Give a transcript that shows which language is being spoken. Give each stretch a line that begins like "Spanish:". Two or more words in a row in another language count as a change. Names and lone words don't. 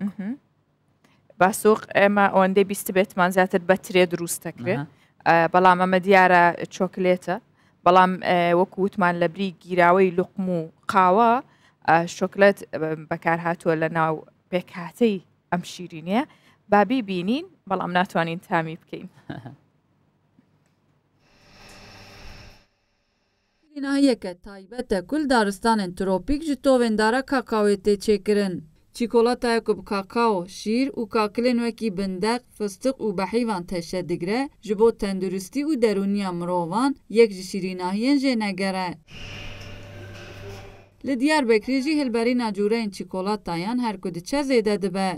Central Kurdish: باسووق ئێمە ئەوەندەی بیست بێتمان زیاتر بە ترێ دروست دەکرێت، بەڵام ئەمە دیارە چۆکلێتە، بەڵام وەکووتمان لە بری گیراوەی لوقم و قاوە شۆکلێت بەکار هاتووە لە ناو پێکهاتەی ئەم شیرینیە. بابی بینین بەڵام ناتوانین تامی بکەین.
Kurdish: شیرینایەکە تایبەتە کول دارستانên ترۆپیک ji tovên kakawê tê çêkirin. Çîkolatayek bi kakao, şîr û kakilên wekî bindeq, fıstık û behîvan teşe digre ji bo tenduristî û derûniya mirovan yek ji şîrînahiyên jêneger e. Li Diyarbekirê jî hilberîna cûreyên çîkolatayan her ku diçe zêde dibe.